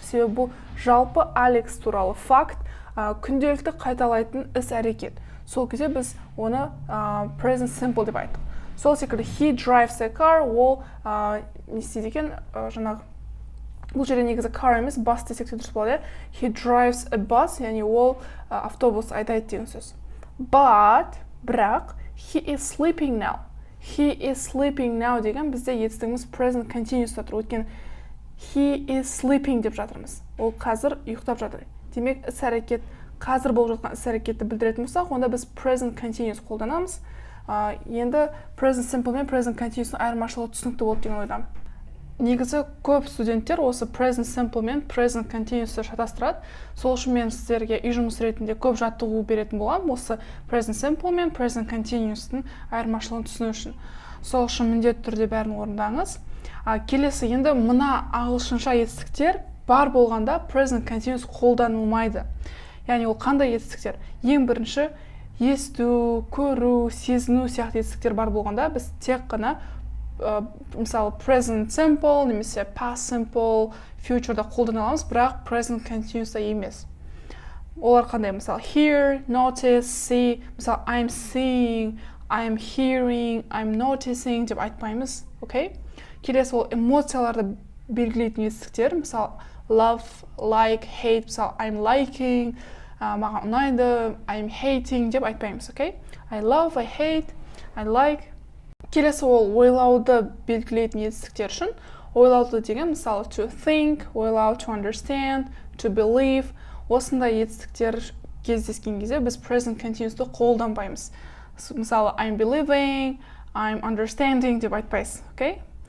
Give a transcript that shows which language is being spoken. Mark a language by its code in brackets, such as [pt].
[kk] Себебі бұл жалпы Алекс туралы факт, күнделікті қайталайтын іс әрекет. Сол кезде біз оны present simple деп айттық. Сол секілді [en] he drives a car, [kk] ол не істейді екен, жаңағы бұл жерде негізі car емес, bus десек те дұрыс болады. [en] He drives a bus, [kk] яғни ол автобус айдайды деген сөз. Бірақ [en] he is sleeping now. He is sleeping now [kk] деген бізде етістігіміз present continuous тұр. Өйткені [en] he is sleeping [kk] деп жатырмыз. Ол қазір ұйықтап жатыр. Демек, іс-әрекет, қазір болып жатқан іс-әрекетті білдіретін болсақ, онда біз present continuous қолданамыз. Енді present simple мен present continuous айырмашылығы түсінікті болды деген ойдамын. Негізі көп студенттер осы present simple мен present continuous шатастырады. Сол үшін мен сіздерге үй жұмыс ретінде көп жаттығу беретін боламын осы present simple мен present continuous-тың айырмашылығын түсіну үшін. Сол үшін міндетті түрде бәрін орындаңыз. Келесі, енді мына ағылшынша етістіктер бар болғанда present continuous қолданылмайды. Яғни ол қандай етістіктер? Ең бірінші, есту, көру, сезіну сияқты етістіктер бар болғанда біз тек қана мысалы present simple немесе past simple, future'да қолдана аламыз, бірақ present continuous'та емес. Олар қандай? [en] Мысалы hear, notice, see, мысалы I'm seeing, I'm hearing, I'm noticing [kk] деп айтпаймыз, окей? Келесі ол эмоцияларды белгілейтін етістіктер, мысалы love, like, hate, мысалы [en] I'm liking, [kk] маған ұнайды, [en] I'm hating [kk] деп айтпаймыз, окей? [en] I love, I hate, I like. [kk] Келесі ол ойлауды белгілейтін етістіктер үшін. Ойлауды деген мысалы to think, ойлау, to understand, to believe. Осындай етістіктер кездескен кезде біз present continuous'ты қолданбаймыз. Мысалы [en] I'm believing, I'm understanding [kk] деп айтпайсыз, окей?